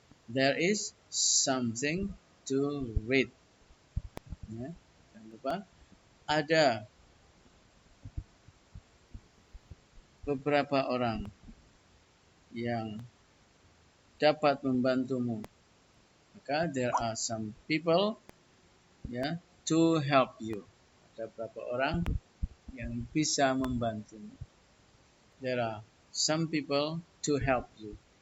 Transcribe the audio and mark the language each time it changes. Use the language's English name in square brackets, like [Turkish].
[English] There is something to read. [Indonesian] Ya, jangan lupa ada beberapa orang yang dapat membantumu. [English] Maka there are some people, ya, to help you. [Indonesian] Ada beberapa orang yang bisa membantumu. [English] There are some people to help you.